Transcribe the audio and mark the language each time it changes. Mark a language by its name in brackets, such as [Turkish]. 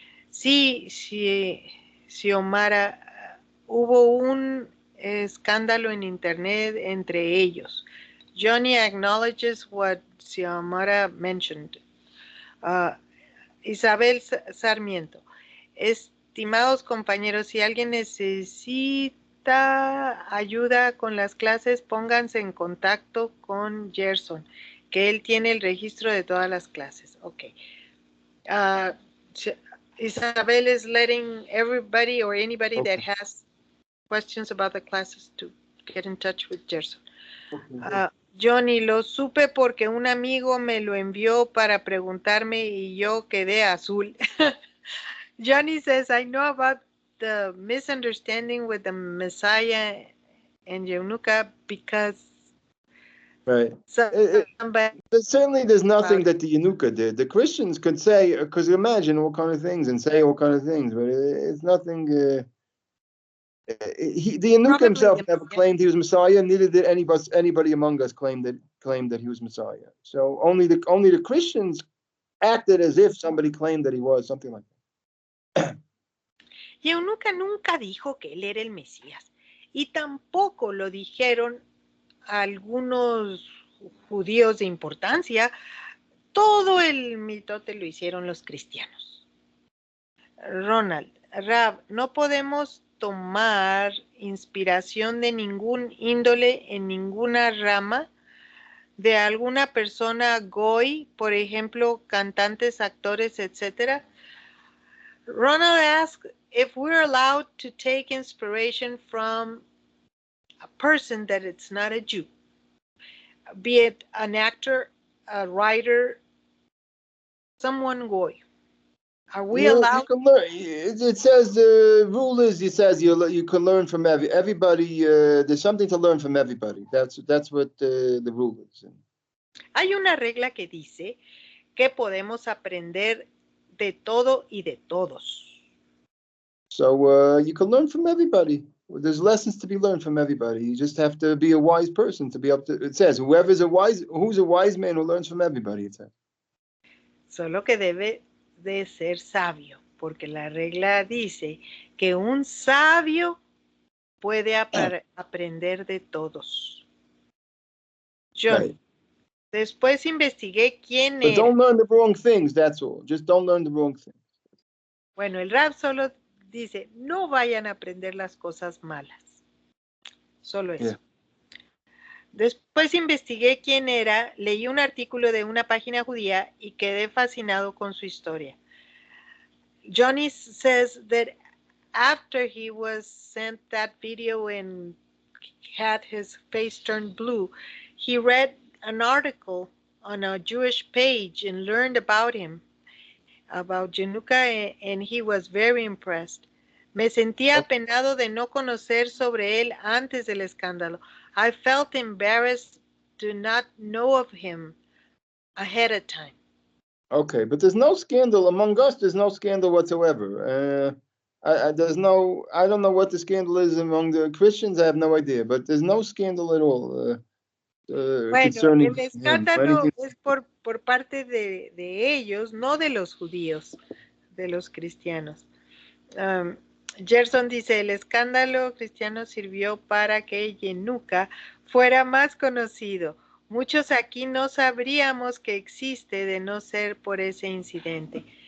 [Spanish] Sí, Xiomara, hubo un escándalo en internet entre ellos. [English] Johnny acknowledges what Xiomara mentioned. Isabel Sarmiento. [Spanish] Estimados compañeros, si alguien necesita ayuda con las clases, pónganse en contacto con Gerson, que él tiene el registro de todas las clases. [English] Ok. Isabel is letting everybody or anybody that has questions about the classes to get in touch with Gerson. [Spanish] Johnny, lo supe porque un amigo me lo envió para preguntarme y yo quedé azul. [English] Johnny says, I know about the misunderstanding with the Messiah and Yehunuka because Right. somebody Certainly, there's nothing that the Yanuka did. The Christians could say, because imagine all kind of things and say all kind of things, but it's nothing. The Yanuka himself never claimed he was Messiah. Neither did anybody among us claim that he was Messiah. So only the Christians acted as if somebody claimed that he was, something like that. [Spanish] Yehunuka nunca dijo que él era el Mesías y tampoco lo dijeron algunos judíos de importancia. Todo el mitote lo hicieron los cristianos. Ronald, Rab, no podemos tomar inspiración de ningún índole en ninguna rama de alguna persona goy, por ejemplo, cantantes, actores, etc. [English] Ronald asked if we're allowed to take inspiration from a person that it's not a Jew, be it an actor, a writer, someone goy. Are we allowed? You can learn. It says the rule is. It says you can learn from everybody. There's something to learn from everybody. That's what the rule is. [Spanish] Hay una regla que dice que podemos aprender de todo y de todos. [English] So you can learn from everybody. There's lessons to be learned from everybody. You just have to be a wise person to be able to. It says who's a wise man who learns from everybody. It says. [Spanish] Solo que debe de ser sabio, porque la regla dice que un sabio puede aprender de todos. Johnny, right. Después investigué quién [English] But [Spanish] era. [English] Don't learn the wrong things, that's all. Just don't learn the wrong things. [Spanish] Bueno, el rap solo dice, no vayan a aprender las cosas malas. Solo eso. Yeah. Después investigué quién era, leí un artículo de una página judía y quedé fascinado con su historia. [English] Johnny says that after he was sent that video and had his face turned blue, he read an article on a Jewish page and learned about him, about Yehunuka, and he was very impressed. [Spanish] Me sentía apenado de no conocer sobre él antes del escándalo. [English] I felt embarrassed to not know of him ahead of time. Okay, but there's no scandal among us. There's no scandal whatsoever. I don't know what the scandal is among the Christians. I have no idea, but there's no scandal at all concerning [Spanish] el escándalo es por parte de ellos, no de los judíos, de los cristianos. Gerson dice, el escándalo cristiano sirvió para que Yehunuka fuera más conocido. Muchos aquí no sabríamos que existe de no ser por ese incidente.